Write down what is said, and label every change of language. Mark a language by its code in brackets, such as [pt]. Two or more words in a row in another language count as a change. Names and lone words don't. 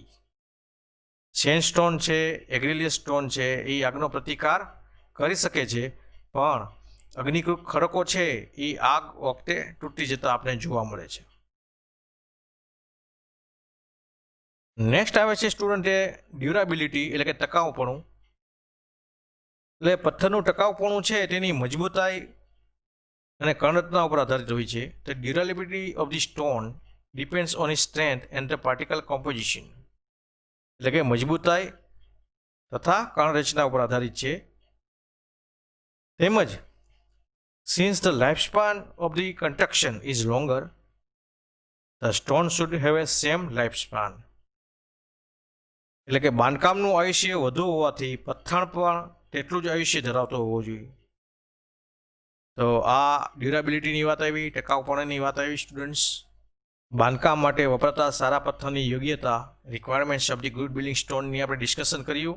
[gu] સેન્ડસ્ટોન છે, [en] argillaceous stone [gu] છે એ આગનો પ્રતિકાર કરી શકે છે પણ અગ્નિકૃત ખડકો છે એ આગ વખતે તૂટી જતા આપણે જોવા મળે છે. નેક્સ્ટ આવે છે સ્ટુડન્ટે ડ્યુરાબિલિટી એટલે કે ટકાઉપણું. એટલે પથ્થરનું ટકાઉપણું છે તેની મજબૂતાઈ અને કણરચના ઉપર આધારિત હોય છે. [en] The durability of the stone depends on its strength and the particle composition. [gu] એટલે કે મજબૂતાઈ તથા કણરચના ઉપર આધારિત છે. [en] તેમજ since the lifespan of the construction is longer, the stone should have a same lifespan. [gu] એટલે કે બાંધકામનું આયુષ્ય વધુ હોવાથી પથ્થર પણ તેટલું જ આયુષ્ય ધરાવતો હોવો જોઈએ. તો આ ડ્યુરાબિલિટીની વાત આવી, ટકાઉપણાની વાત આવી સ્ટુડન્ટ્સ. બાંધકામ માટે વપરાતા સારા પથ્થરની યોગ્યતા, [en] requirements of the good building [gu] સ્ટોનની આપણે ડિસ્કશન કર્યું.